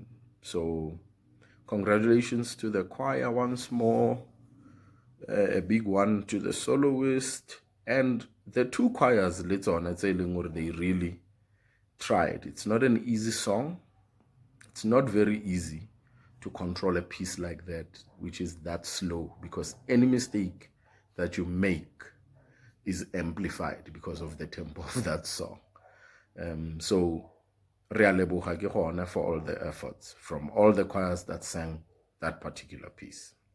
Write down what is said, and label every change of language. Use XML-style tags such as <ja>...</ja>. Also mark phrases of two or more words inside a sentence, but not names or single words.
<en>So congratulations to the choir once more, a big one to the soloist, and the two choirs later on, I'd say they really tried. It's not an easy song. It's not very easy to control a piece like that, which is that slow, because any mistake that you make is amplified because of the tempo of that song. So</en> <tn>re a leboga ke gona</tn> <en>for all the efforts from all the choirs that sang that particular piece.</en>